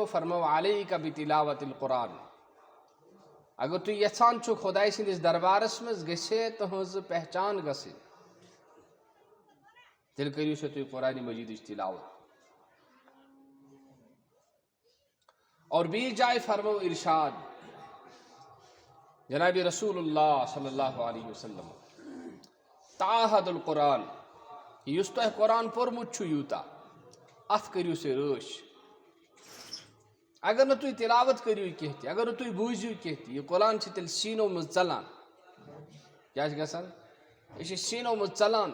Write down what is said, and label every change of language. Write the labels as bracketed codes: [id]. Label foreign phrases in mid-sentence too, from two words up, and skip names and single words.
[ks] فرمو [ar] علیکَ بِتِلاوَتِ القرآن. [ks] اگر تُہۍ یژھان چھُو خۄداے سٕنٛدِس دربارس منٛز گژھِ تُہنٛز پہچان گژھٕنۍ تیٚلہِ کٔرِو سا تُہۍ قرآنِ مجیٖدٕچ تِلاوت. اور بیٚیہِ جایہِ فرمو ارشاد جنابِ رسول اللہ [ar] صلی اللہ علیہ وسلم تعاہد القرآن، [ks] یُس تۄہہِ قرآن پوٚرمُت چھُ یوٗتاہ اتھ کٔرِو سا رٲچھ. اگر نہٕ تُہۍ تِلاوت کٔرِو کینٛہہ تہِ، اگر نہٕ تُہۍ بوٗزِو کینٛہہ تہِ، یہِ قرآن چھِ تیٚلہِ سیٖنو منٛز ژلان. کیٛاہ چھِ گژھان؟ یہِ چھِ سیٖنو منٛز ژلان.